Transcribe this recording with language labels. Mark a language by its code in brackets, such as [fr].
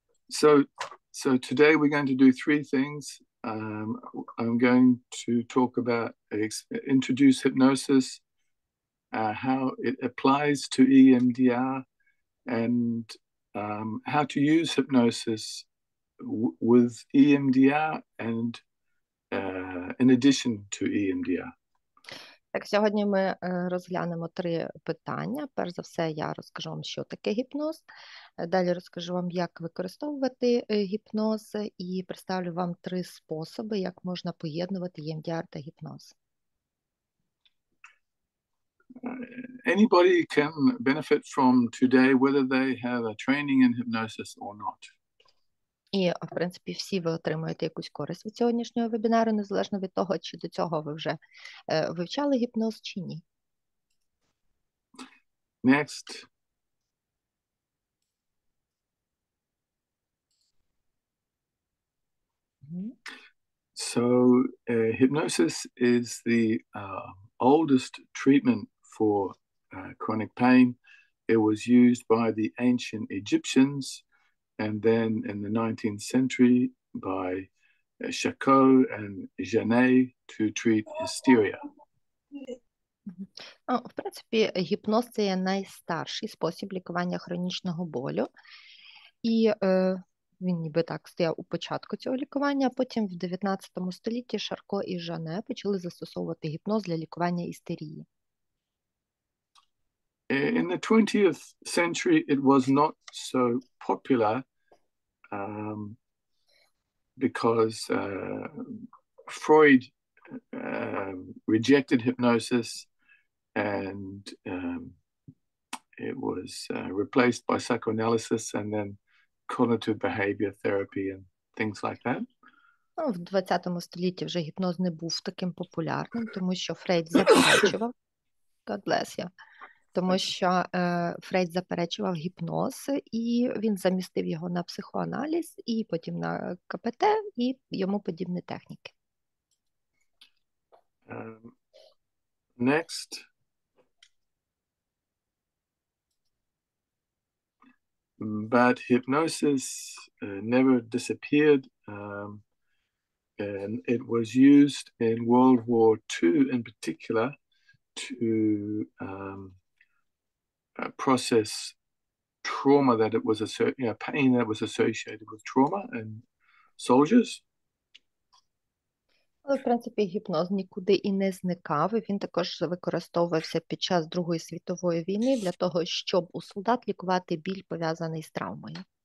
[en] So today we're going to do three things. I'm going to talk about introduce hypnosis, how it applies to EMDR, and how to use hypnosis with EMDR and in addition to EMDR. [uk] Так, сьогодні ми розглянемо три питання. Перш за все, я розкажу вам, що таке гіпноз. Далі розкажу вам, як використовувати гіпноз, і представлю вам три способи, як можна поєднувати EMDR та гіпноз. [en] Anybody can benefit from today, whether they have a training in hypnosis or not. [uk] І, в принципі, всі ви отримуєте якусь користь від сьогоднішнього вебінару, незалежно від того, чи до цього ви вже вивчали гіпноз, чи ні. [en] Next. So hypnosis is the oldest treatment for chronic pain. It was used by the ancient Egyptians, and then in the 19th century by Charcot and Janet to treat hysteria. [uk] В принципі, гіпноз – це є найстарший спосіб лікування хронічного болю. І він ніби так стояв у початку цього лікування, а потім в 19 столітті Шарко і Жане почали застосовувати гіпноз для лікування істерії. [en] In the 20th century, it was not so popular because Freud rejected hypnosis, and it was replaced by psychoanalysis and then cognitive behavior therapy and things like that. [uk] Ну, в 20 столітті вже гіпноз не був таким популярним, тому що Фрейд заперечував, [en] God bless you, [uk] тому що Фрейд заперечував гіпноз, і він замістив його на психоаналіз, і потім на КПТ, і йому подібні техніки. [en] Next. But hypnosis never disappeared, and it was used in World War II in particular to process trauma that it was pain that was associated with trauma in soldiers. [uk] Але, в принципі, гіпноз нікуди і не зникав, і він також використовувався під час Другої світової війни для того, щоб у солдат лікувати біль, пов'язаний з травмою.